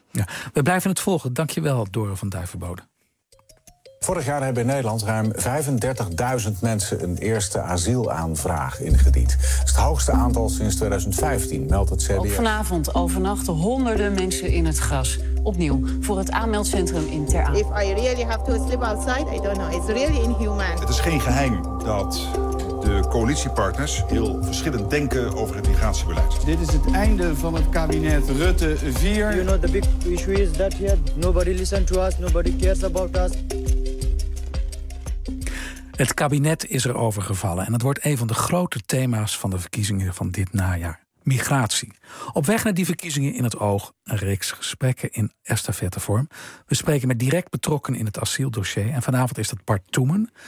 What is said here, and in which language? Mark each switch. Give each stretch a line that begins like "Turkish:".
Dutch: Ja, we blijven het volgen. Dank je wel, Doren van Duivenbode. Vorig jaar hebben in Nederland ruim 35.000 mensen een eerste asielaanvraag ingediend. Dat is het hoogste aantal sinds 2015, meldt het CBS. Op vanavond overnacht honderden mensen in het gras. Opnieuw voor het aanmeldcentrum in Ter Aar.
English: If I really have to sleep outside, I don't know. It's really inhuman.
Dutch: Het is geen geheim dat de coalitiepartners heel verschillend denken over het migratiebeleid. Dit is het einde van het kabinet Rutte 4.
English: You know, the big issue is that yet nobody listens to us, nobody cares about us.
Dutch: Het kabinet is er overgevallen en dat wordt een van de grote thema's van de verkiezingen van dit najaar. Migratie. Op weg naar die verkiezingen in het oog, een reeks gesprekken in estafettevorm. We spreken met direct betrokkenen in het asieldossier en vanavond is dat Bart Toemen.